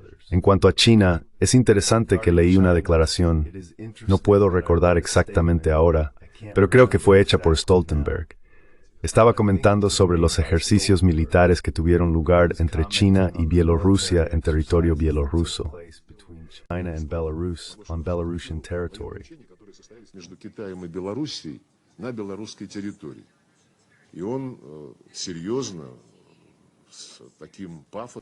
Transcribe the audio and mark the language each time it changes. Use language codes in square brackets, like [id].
[es] En cuanto a China, es interesante que leí una declaración, no puedo recordar exactamente ahora, pero creo que fue hecha por Stoltenberg. Estaba comentando sobre los ejercicios militares que tuvieron lugar entre China y Bielorrusia en territorio bielorruso. [en] China and Belarus on Belarusian territory. [ru] Между Китаем и Белоруссией на белорусской территории. И он серьезно, с таким пафосом...